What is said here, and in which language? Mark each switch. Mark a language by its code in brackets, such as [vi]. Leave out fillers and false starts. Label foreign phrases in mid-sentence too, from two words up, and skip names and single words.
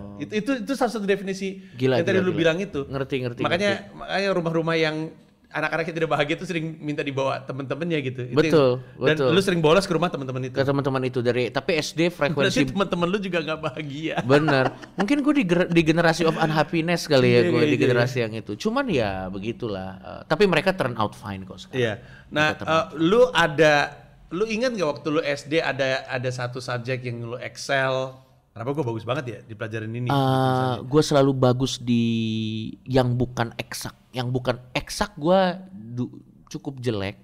[id] Itu salah satu definisi yang tadi lu bilang itu. Ngerti. Makanya rumah-rumah yang anak-anak yang tidak bahagia tuh sering minta dibawa temen-temennya gitu. Betul. Dan lu sering bolos ke rumah teman-teman itu. Ke teman-teman itu tapi SD frekuensi. Berarti teman-teman lu juga nggak bahagia. Bener. Mungkin gue di generasi [en] of unhappiness [id] kali ya, gue di generasi yang itu. Cuman ya begitulah. Tapi mereka [en] turn out fine [id] kok sekarang. Iya. Nah, lu ingat nggak waktu lu SD ada satu subjek yang lu excel? Kenapa gue bagus banget ya di pelajaran ini? Gue selalu bagus di yang bukan eksak. Yang bukan eksak gue cukup jelek.